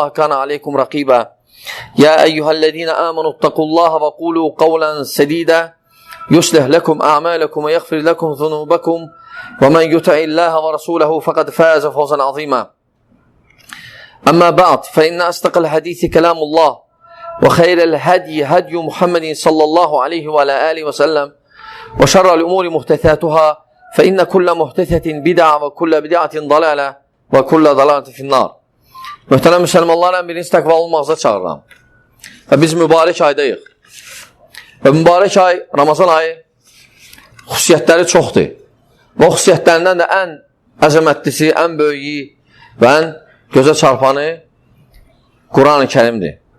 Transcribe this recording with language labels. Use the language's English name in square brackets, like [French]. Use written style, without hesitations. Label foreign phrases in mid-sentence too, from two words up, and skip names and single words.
[Arabic] كان عليكم رقيبا يا أيها الذين آمنوا اتقوا الله وقولوا قولا سديدا يصلح لكم أعمالكم ويغفر لكم ذنوبكم ومن يطع الله ورسوله فقد فاز فوزا عظيما أما بعد فإن أصدق الحديث كلام الله وخير الهدي هدي محمد صلى الله عليه وعلى آله وسلم وشر الأمور محدثاتها فإن كل محدثة بدعة وكل بدعة ضلالة وكل ضلالة في النار. [Azerbaijani] Möhtərəm müsəlmanlarla birinci təqva olmağıza çağırıram. Və biz mübarək aydayıq. Və mübarək ay, Ramazan ayı xüsusiyyətləri çoxdur. Və xüsusiyyətlərindən də ən əzəmətlisi, ən böyüyü və ən gözə çarpanı Quran-ı Kərimdir.